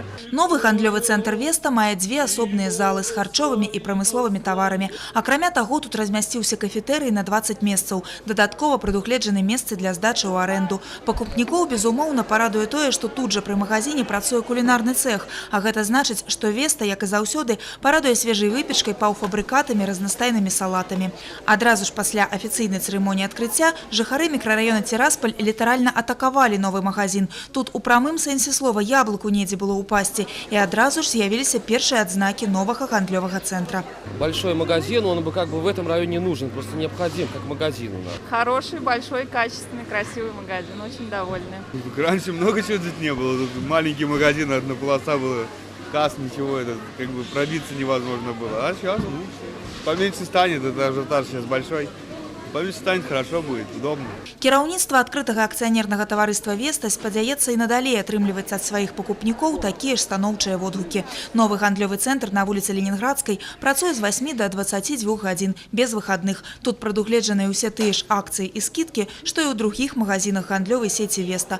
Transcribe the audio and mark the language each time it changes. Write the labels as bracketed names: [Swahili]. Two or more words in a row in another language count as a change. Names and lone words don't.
[Belarusian] Новый гандлёвы центр Веста мае две асобныя залы з харчовымі і прамысловымі таварамі. Акрамя таго, тут размясціўся кафетэрый на 20 месцаў. Дадаткова прадугледжаны месцы для здачы ў арэнду. Пакупнікоў, безумоўна, парадуе тое, што тут жа пры магазине працуе кулінарны цэх, а гэта значыць, што Веста, як і заўсёды, парадуе свежай выпечкай, паўфабрыкатамі, разнастайнымі салатамі. Адразу ж пасля афіцыйнай цырымоніі адкрыцця жыхары мікрараёна Тирасполь літаральна атакавалі новы магазин. Тут у прамым сэнсе слова яблыку недзе было упасці, і адразу ж з'явіліся першыя адзнакі новага гандлёвага цэнтра. [Russian] Большой магазин, он бы как бы в этом районе нужен, просто необходим как магазин у нас. Хороший, большой, качественный, красивый магазин, очень довольны. Раньше много чего тут не было, тут маленький магазин, одна полоса была. Касс, ничего, это как бы пробиться невозможно было. А сейчас поменьше станет, это ажиотаж сейчас большой. Поменьше станет, хорошо будет, удобно. [Belarusian] Кіраўніцтва адкрытага акцыянернага таварыства «Веста» спадзяецца і надалей атрымліваць ад сваіх пакупнікоў такія ж станоўчыя водгукі. Новы гандлёвы цэнтр на вуліцы Ленинградской працуе з 8 до 22 гадзін, без выхадных. Тут прадугледжаныя ўсе тыя ж акцыі і скідкі, што і ў другіх магазинах гандлёвай сеці «Веста».